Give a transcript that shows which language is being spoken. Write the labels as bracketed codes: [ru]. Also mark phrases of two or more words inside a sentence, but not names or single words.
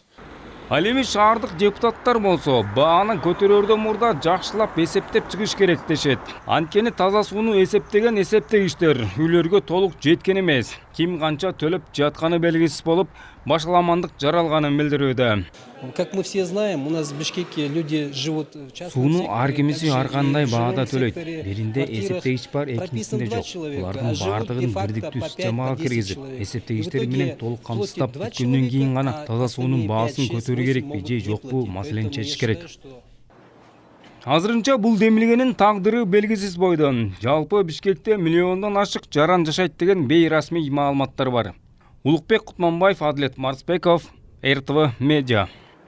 [ky] Ал эми шаардык депутаттар болсо, бааны көтөрөрдөн мурда жакшылап эсептеп чыгыш керек дешет. Анткени таза сууну эсептеген эсептегичтер үйлөргө толук жеткен эмес. Ким канча төлөп жатканы белгисиз болуп, башаламандык жаралганын билдирүүдө. [ru] Как мы все знаем, у нас в Бишкеке люди живут в частном [ky] Сууну [ru] секторе, [ky] ар кимиси [ru] также [ky] ар кандай [ru] и [ky] баада [ru] жилом [ky] төлөйт. [ru] секторе, [ky] Биринде [ru] квартирах [ky] эсептегич бар, [ru] прописано [ky] экинчисинде [ru] 2 [ky] жок. [ru] человека, [ky] Булардын [ru] а живут [ky] баардыгын [ru] де-факто [ky] бирдиктүү [ru] по [ky] системага [ru] 5-10 [ky] киргизип, [ru] человек. [ky] эсептегичтер [ru] И в итоге [ky] менен толук камсыздап, [ru] платит 2 [ky] бүткөндөн кийин гана [ru] человека, [ky] таза [ru] а [ky] суунун [ru] остальные [ky] баасын [ru] 5, 6, [ky] көтөрүү [ru] 8 [ky] керекпи [ru] могут [ky] же [ru] не [ky] жокпу [ru] платить. [ky] маселени [ru] Поэтому я [ky] чечиш керек. [ru] считаю, что [ky] Азырынча бул демилгенин тагдыры белгисиз бойдон. Жалпы Бишкекте миллиондон ашык жаран жашайт деген бейрасмий маалыматтар бар. Улукбек Кутманбаев, Адлет Марсбеков, РТВ Медиа.